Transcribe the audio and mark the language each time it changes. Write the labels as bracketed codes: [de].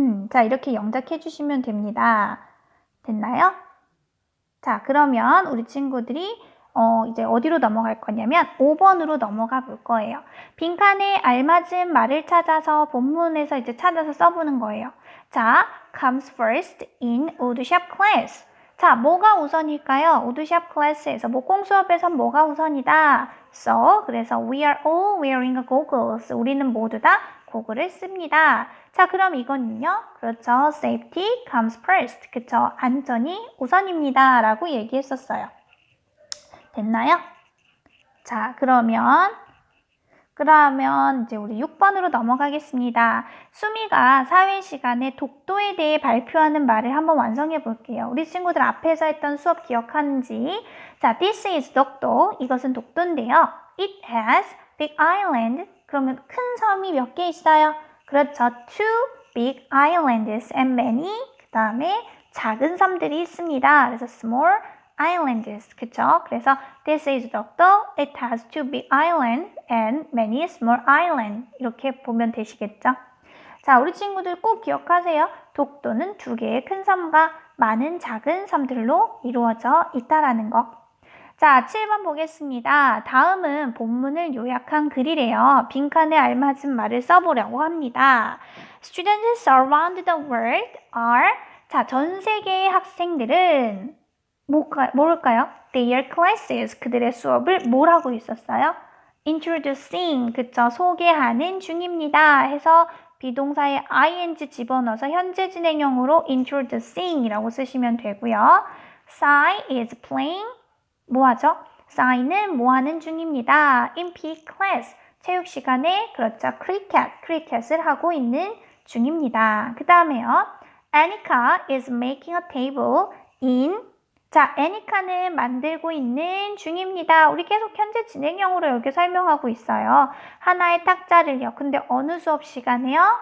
[ko] 자, 이렇게 영작해 주시면 됩니다. 됐나요? 자, 그러면 우리 친구들이 이제 어디로 넘어갈 거냐면 5번으로 넘어가 볼 거예요. 빈칸에 알맞은 말을 찾아서 본문에서 이제 찾아서 써보는 거예요. 자, [en] comes first in woodshop class. [ko] 자, 뭐가 우선일까요? woodshop class에서 목공 수업에선 뭐가 우선이다. [en] So, [ko] 그래서 [en] we are all wearing goggles. [ko] 우리는 모두 다 고글을 씁니다. 자, 그럼 이거는요. 그렇죠. [en] safety comes first. [ko] 그쵸. 안전이 우선입니다. 라고 얘기했었어요. 됐나요? 자, 그러면 이제 우리 6번으로 넘어가겠습니다. 수미가 사회 시간에 독도에 대해 발표하는 말을 한번 완성해 볼게요. 우리 친구들 앞에서 했던 수업 기억하는지. [en] 자, this is 독도. [ko] 이것은 독도인데요. [en] It has big island. [ko] 그러면 큰 섬이 몇 개 있어요? 그렇죠. [en] Two big islands and many. [ko] 그 다음에 작은 섬들이 있습니다. 그래서 [en] small islands. [ko] 그쵸? [en] 그래서 this is 독도. It has two big islands and many small islands. [ko] 이렇게 보면 되시겠죠? 자, 우리 친구들 꼭 기억하세요. 독도는 2개의 큰 섬과 많은 작은 섬들로 이루어져 있다라는 거. 자, 7번 보겠습니다. 다음은 본문을 요약한 글이래요. 빈칸에 알맞은 말을 써보려고 합니다. [en] Students around the world are [ko] 자, 전 세계의 학생들은 뭘까요? [en] Their classes [ko] 그들의 수업을 뭘 하고 있었어요? Introducing 그쵸? 소개하는 중입니다. 해서 비동사에 ing 집어넣어서 현재 진행형으로 introducing 이라고 쓰시면 되고요. [en] Sai is playing [ko] 뭐 하죠? 싸이는 뭐 하는 중입니다. [en] in PE class. [ko] 체육 시간에 그렇죠. cricket을 하고 있는 중입니다. 그 다음에요. [en] Anika is making a table in [ko] 자, 애니카는 만들고 있는 중입니다. 우리 계속 현재 진행형으로 이렇게 설명하고 있어요. 하나의 탁자를요. 근데 어느 수업 시간에요?